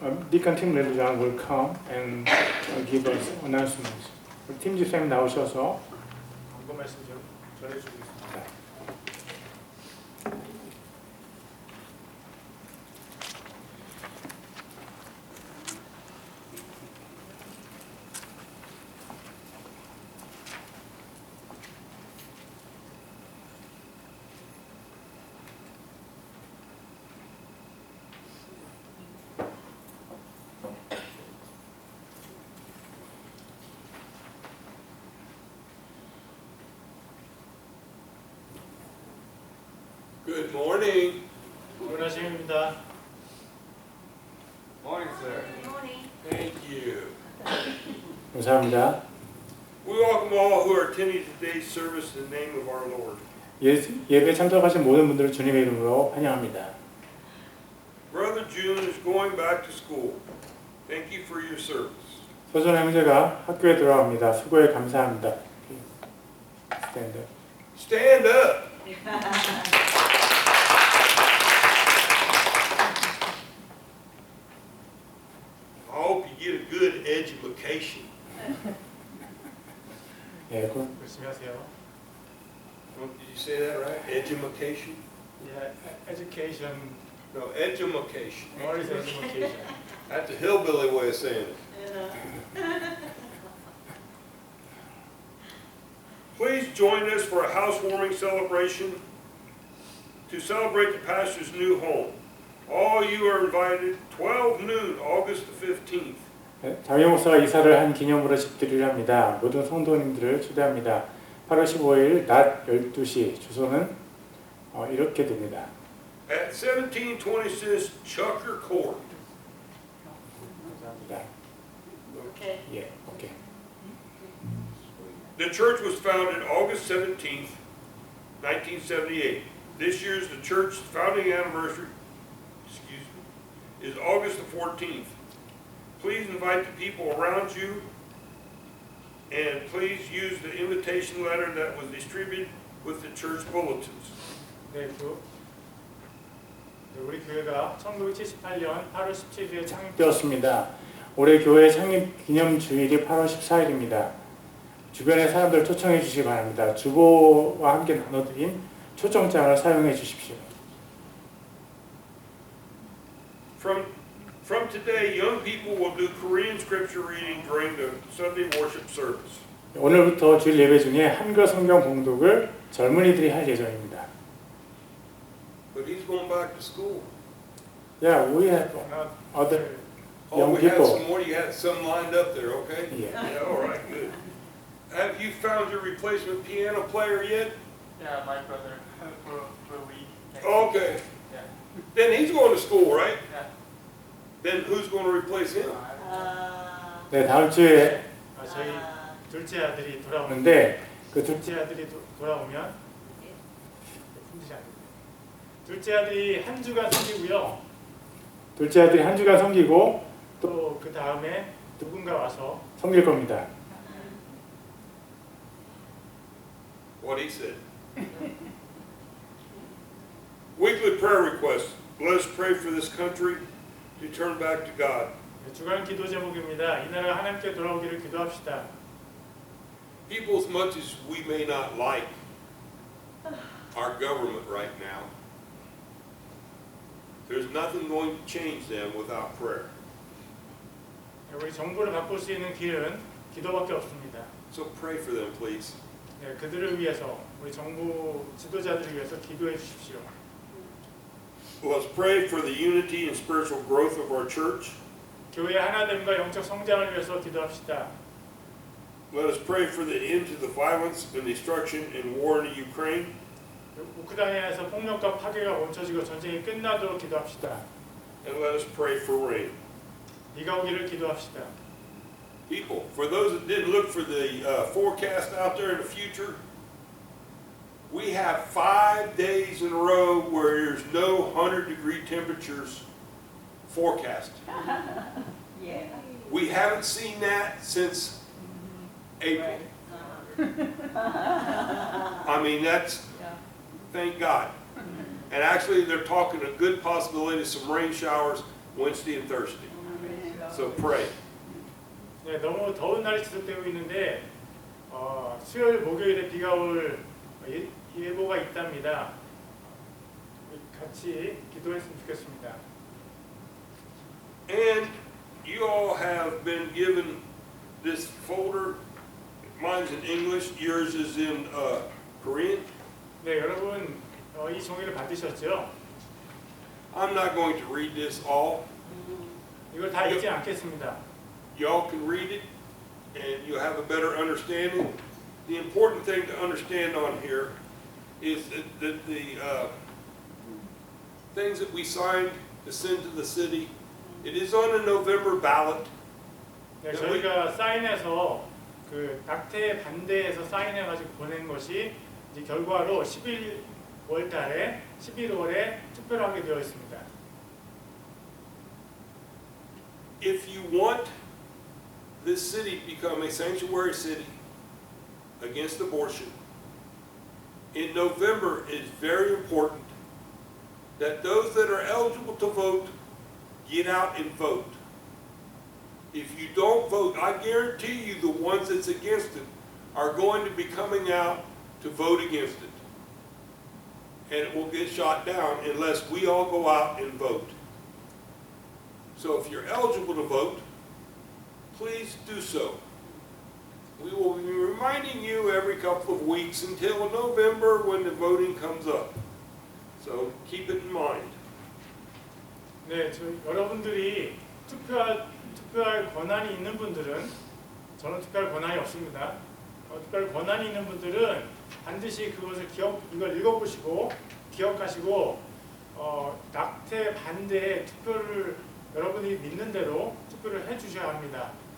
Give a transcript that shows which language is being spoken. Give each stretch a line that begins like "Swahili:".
English: Deacon Tim Lelu장 will come and give us announcements.
Korean: 팀 집사님 나오셔서 광고 말씀 좀 전해주겠습니다.
English: Good morning.
Korean: 좋은 아침입니다.
English: Morning, sir. Good morning. Thank you.
Korean: 감사합니다.
English: We welcome all who are attending today's service in the name of our Lord.
Korean: 예배에 참석하신 모든 분들을 주님의 이름으로 환영합니다.
English: Brother June is going back to school. Thank you for your service.
Korean: 소선 형제가 학교에 돌아옵니다. 수고에 감사합니다.
English: Stand up. Stand up. I hope you get a good education.
Korean: 예, 열심히 하세요.
English: Did you say that right? Education? Yeah, education. No, education. What is education? That's a hillbilly way of saying it. Please join us for a housewarming celebration to celebrate the pastor's new home. All you are invited, 12 noon, August the 15th.
Korean: 장희 목사가 이사를 한 기념으로 집들이를 합니다. 모든 성도님들을 초대합니다. 8월 15일 낮 12시 주소는 이렇게 됩니다.
English: At 1726 Chucker Court.
Korean: 감사합니다.
English: Okay.
Korean: 예, 오케이.
English: The church was founded August 17th, 1978. This year's the church's founding anniversary, is August the 14th. Please invite the people around you, and please use the invitation letter that was distributed with the church bulletins.
Korean: 네, 우리 교회가 1978년 8월 17일에 창립되었습니다. 올해 교회 창립 기념 주일이 8월 14일입니다. 주변의 사람들 초청해 주시기 바랍니다. 주보와 함께 나눠드린 초청장을 사용해 주십시오.
English: From today, young people will do Korean scripture reading during the Sunday worship service.
Korean: 오늘부터 주일 예배 중에 한글 성경 봉독을 젊은이들이 할 예정입니다.
English: But he's going back to school. Yeah, we have other Oh, young we had people. some more. You had some lined up there, okay? Yeah. Yeah, all right, good. Have you found your replacement piano player yet? Yeah, my brother for a week. Okay. Yeah. Then he's going to school, right? Yeah. Then who's going to replace him?
Korean: 네, 다음 주에 저희 둘째 아들이 돌아오는데 오는데 그 둘째 아들이 돌아오면 둘째 아들이 한 주간 섬기고요. 둘째 아들이 한 주간 섬기고 또 그 다음에 누군가 와서 섬길 겁니다.
English: What he said. Weekly prayer requests. Let us pray for this country to turn back to God.
Korean: 주간 기도 제목입니다. 이 나라가 하나님께 돌아오기를 기도합시다.
English: People, as much as we may not like our government right now, there's nothing going to change them without prayer.
Korean: 우리 정부를 바꿀 수 있는 길은 기도밖에 없습니다.
English: So pray for them, please.
Korean: 네, 그들을 위해서 우리 정부 지도자들을 위해서 기도해 주십시오.
English: Let's pray for the unity and spiritual growth of our church.
Korean: 교회의 하나됨과 영적 성장을 위해서 기도합시다.
English: Let us pray for the end to the violence and destruction and war in Ukraine.
Korean: 우크라이나에서 폭력과 파괴가 멈춰지고 전쟁이 끝나도록 기도합시다.
English: And let us pray for rain.
Korean: 비가 오기를 기도합시다.
English: People, for those that didn't look for the forecast out there in the future, we have 5 days in a row where there's no 100-degree temperatures forecast. Yeah. We haven't seen that since April. I mean, that's, thank God. And actually, they're talking a good possibility of some rain showers Wednesday and Thursday. So pray.
Korean: 네, 너무 더운 날이 지속되고 있는데 수요일, 목요일에 비가 올 예보가 있답니다. 같이 기도했으면 좋겠습니다.
English: And you all have been given this folder. Mine's in English, yours is in Korean.
Korean: 네, 여러분 이 종이를 받으셨죠?
English: I'm not going to read this all.
Korean: 이걸 다 읽지 않겠습니다.
English: Y'all can read it and you'll have a better understanding. The important thing to understand on here is that the things that we signed to send to the city, it is on a November ballot.
Korean: 네, 저희가 사인해서 그 낙태 반대해서 사인해가지고 보낸 것이 이제 결과로 11월 달에 11월에 투표를 하게 되어 있습니다.
English: If you want this city to become a sanctuary city against abortion, in November it is very important that those that are eligible to vote get out and vote. If you don't vote, I guarantee you the ones that's against it are going to be coming out to vote against it. And it will get shot down unless we all go out and vote. So if you're eligible to vote, please do so. We will be reminding you every couple of weeks until November when the voting comes up. So keep it in mind.
Korean: 네, 여러분들이 투표할 권한이 있는 분들은 저는 투표할 권한이 없습니다. 투표할 권한이 있는 분들은 반드시 그것을 이걸 읽어보시고 기억하시고 낙태 반대에 투표를 여러분이 믿는 대로 투표를 해주셔야 합니다.